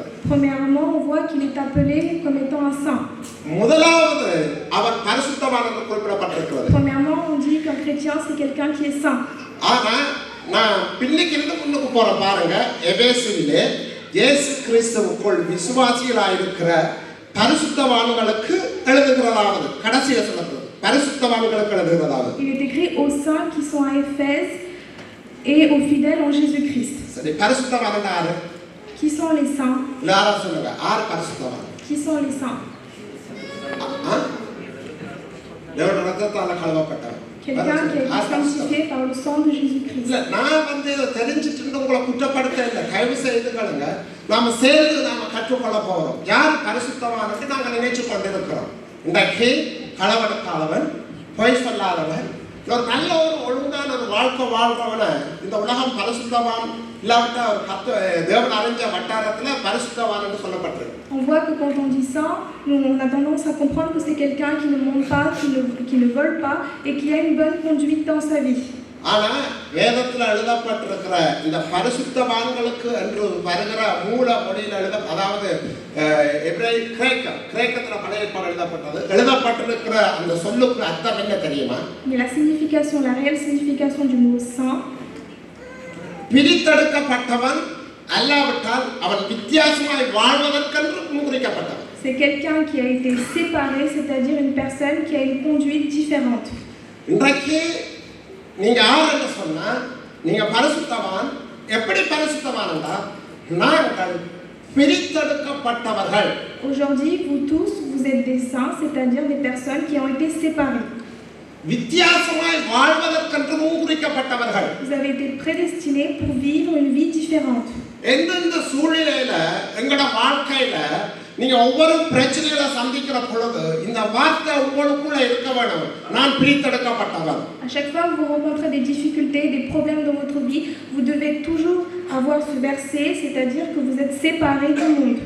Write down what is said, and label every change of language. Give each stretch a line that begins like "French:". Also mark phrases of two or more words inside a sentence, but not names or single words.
French: Premièrement, on voit qu'il est appelé comme étant un saint.
Tamil: முதலாவது அவன் பரிசுத்தவான் என்று குறிப்பிடப்பட்டிருக்கிறது.
French: Premièrement, on dit qu'un chrétien c'est quelqu'un qui est saint.
Tamil: ஆனா நான் பின்னுக்கு இருந்து முன்னுக்கு போற பாருங்க. எபேசுவிலே இயேசு கிறிஸ்துவுக்குள் விசுவாசிகளாய் இருக்கிற பரிசுத்தவான்களுக்கு எழுதுகிறதாவது கடைசியா சொல்லப்படுது. பரிசுத்தவான்களுக்கு எழுதுகிறதாவது.
French: Il est écrit aux saints qui sont à Éphèse et aux fidèles en Jésus-Christ.
Tamil: சரி, பரிசுத்தவான் யாரு?
French: Qui sont les saints?
Tamil: எல்லாரும் சொல்லுங்க, யார் பரிசுத்தவான்?
French: Qui sont les saints?
Tamil: தேவனுடைய ரத்தத்தால கழுவப்பட்டவன்.
French: Quelqu'un qui a été sanctifié par le sang de Jésus-Christ.
Tamil: இல்ல, நான் வந்து இதை தெரிஞ்சிட்டு உங்களை குற்றப்படுத்த இல்லை. தயவு செய்துகளுங்க, நாம சேர்ந்து நாம கற்றுக்கொள்ள போறோம். யார் பரிசுத்தவானுக்கு நாங்கள் நினைச்சு கொண்டிருக்கிறோம். இன்றைக்கு களவெடுக்காதவன், பொய் சொல்லாதவன், ஒரு நல்ல ஒரு ஒழுங்கான ஒரு வாழ்க்கை வாழ்றவனை இந்த உலகம் பரிசுத்தவான் இல்லாவிட்ட ஒரு தேவன் அறிஞ்ச வட்டாரத்தில் பரிசுத்தவான் என்று சொல்லப்பட்டிருக்கு.
French: On voit que quand on dit ça, nous, on a tendance à comprendre que c'est quelqu'un qui ne ment pas, qui ne vole pas et qui a une bonne conduite dans sa vie.
Tamil: ஆனா வேதத்தில் எழுதப்பட்டிருக்கிற இந்த பரிசுத்தவான்களுக்கு என்று வருகிற மூல மொழியில் அதாவது கிரேக்கத்தில் பழைய ஏற்பாடு எழுதப்பட்டிருக்கிற அந்த சொல்லுக்கு அர்த்தம் என்ன தெரியுமா?
French: Mais la signification, la réelle signification du mot saint,
Tamil: பிரித்தெடுக்கப்பட்டவன் அல்லாவிட்டால் அவன் வித்தியாசமாய் வாழ்வதற்கென்று முன்குறிக்கப்பட்டவன்.
French: c'est quelqu'un qui a été séparé, c'est-à-dire une personne qui a une conduite différente.
Tamil: இன்றைக்கு நீங்க யார் என்று சொன்னா நீங்க பரிசுத்தவான். எப்படி பரிசுத்தவான் என்றால் நாங்கள் பிரித்தெடுக்கப்பட்டவர்கள்.
French: Aujourd'hui, vous tous, vous êtes des saints, c'est-à-dire des personnes qui ont été séparées.
Tamil: வித்தியாசமாய் வாழ்வதற்கென்று முன்குறிக்கப்பட்டவர்கள்.
French: Vous avez été prédestinés pour vivre une vie différente.
Tamil: எந்தெந்த சூழ்நிலையில எங்களோட வாழ்க்கையில நீங்க ஒவ்வொரு பிரச்சனைகளை சந்திக்கிற பொழுது இந்த வார்த்தை உங்களுக்குள்ள இருக்க வேணும். நான் பிரித்தெடுக்கப்பட்டவன்.
French: À chaque fois que vous rencontrez des difficultés, des problèmes dans votre vie, vous devez toujours avoir ce verset, c'est-à-dire que vous êtes séparés du monde.